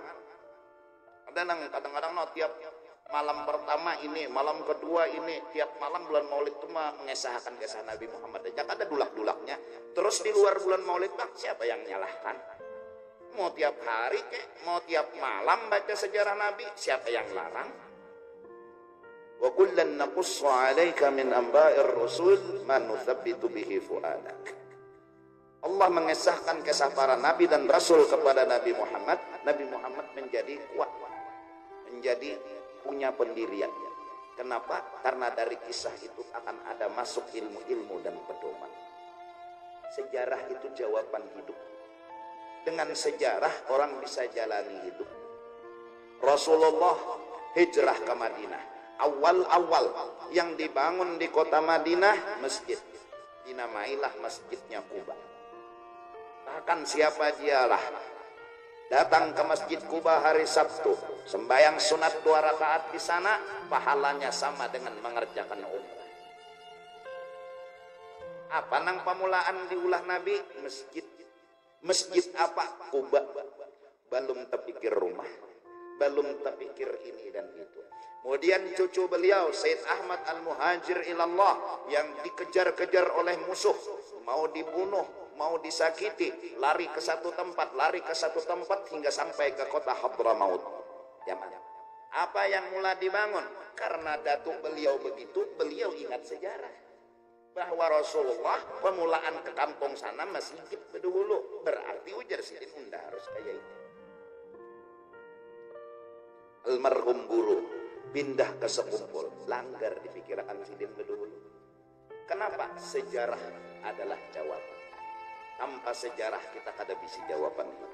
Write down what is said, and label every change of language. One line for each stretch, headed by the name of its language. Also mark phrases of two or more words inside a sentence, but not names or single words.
Indonesian: Ada nang kadang-kadang no, tiap malam pertama ini, malam kedua ini, tiap malam bulan Maulid itu mengesahkan kisah Nabi Muhammad. Jangan ada dulak-dulaknya. Terus di luar bulan Maulid bang, siapa yang nyalahkan? Mau tiap hari kek, mau tiap malam baca sejarah Nabi, siapa yang larang?
Arabic: وكلا نقص عليك من أنباء الرسل ما نثبت به فؤادك.
Indonesian: Allah mengesahkan kisah para nabi dan rasul kepada Nabi Muhammad. Nabi Muhammad menjadi kuat, menjadi punya pendirian. Kenapa? Karena dari kisah itu akan ada masuk ilmu-ilmu dan pedoman. Sejarah itu jawaban hidup. Dengan sejarah orang bisa jalani hidup. Rasulullah hijrah ke Madinah. Awal-awal yang dibangun di kota Madinah masjid. Dinamailah Masjidnya Quba. Bahkan siapa dialah datang ke Masjid Quba hari Sabtu, sembahyang sunat 2 rakaat di sana, pahalanya sama dengan mengerjakan umrah.
Banjar: Apa nang pamulaan diulah Nabi?
Indonesian: Masjid. Masjid apa? Quba. Belum terpikir rumah, belum terpikir ini dan itu. Kemudian cucu beliau Said Ahmad Al-Muhajir ilallah yang dikejar-kejar oleh musuh, mau dibunuh, mau disakiti, lari ke satu tempat hingga sampai ke kota Hadramaut, Yaman. Apa yang mulai dibangun? Karena datuk beliau begitu, beliau ingat sejarah bahwa Rasulullah pemulaan ke kampung sana masjid dulu.
Banjar: Berarti ujar sidin unda harus kayak itu. Almarhum guru pindah ke sekumpul, langgar di pikiran sidin dulu.
Indonesian: Kenapa? Sejarah adalah jawaban. Tanpa sejarah kita kada bisa jawaban hidup.